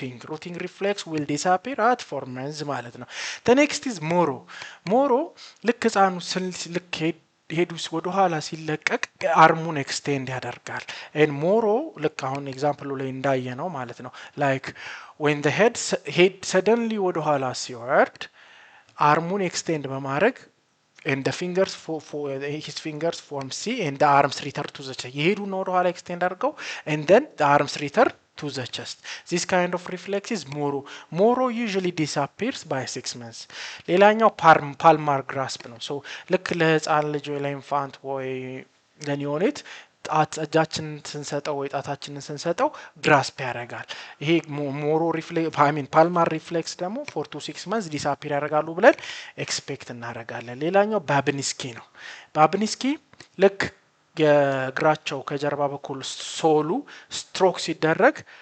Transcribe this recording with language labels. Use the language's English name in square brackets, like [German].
[English] routing reflex will disappear at 4 months ማለት ነው። the next is moro [Amharic] ልክ ህፃኑ ልክ ሄዱስ ወደ ኋላ ሲለቀቅ አርሙን [English] ኤክስቴንድ ያደርጋል። and ሞሮ ልክ አሁን ኤግዛምፕሉ ላይ እንዳየ ነው ማለት ነው። like when the head suddenly ወደ ኋላ [Amharic] ሲወርድ አርሙን ኤክስቴንድ በማድረግ [English] and the fingers his fingers form C and the arms return to the chest ይሄዱና ወደ ኋላ ኤክስቴንድ አድርገው and then the arms return to the chest. This kind of reflex is moro usually disappears by 6 months. [Amharic] ሌላኛው palmar grasp ነው። so ልክ ለህፃን ልጅ ወይ ለኢንፋንት ወይ ለኒዮኔት እጃችንን ስንሰጠው ወይ ጣታችንን ስንሰጠው grasp ያደርጋል። ይሄ ሞሮ ሪፍሌክስ palmar reflex ደግሞ [English] 4 to 6 months disappear [Amharic] ያደርጋሉ ብለን ኤክስፔክት እናደርጋለን። ሌላኛው ባብኒስኪ ነው። ባብኒስኪ ልክ የእግራቸው ከጀርባ በኩል ሶሉ ስትሮክ ሲደረግ